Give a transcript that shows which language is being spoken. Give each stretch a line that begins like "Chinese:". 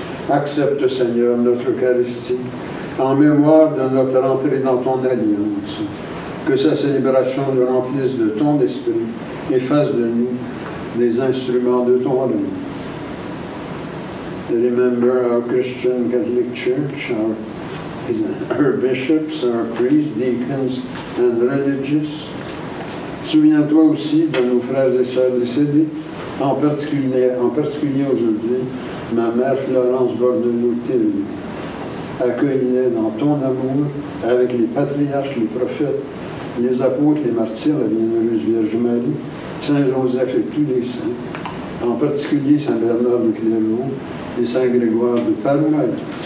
French: Accepte, Seigneur, notre Eucharistie en mémoire de notre entrée dans ton alliance. Que sa célébration nous remplisse de ton esprit et fasse de nous des instruments de ton règne.
English: Remember our Christian Catholic Church, our bishops, our priests, deacons, and religious.
French: Souviens-toi aussi de nos frères et sœurs décédés, en particulier aujourd'hui, ma mère Florence Bordelot-Thiry. Accueille-les dans ton amour avec les patriarches, les prophètes, les apôtres, les martyrs, la bienheureuse Vierge Marie, Saint Joseph et tous les saints, en particulier Saint Bernard de Clairvaux et Saint Grégoire de Parouaille.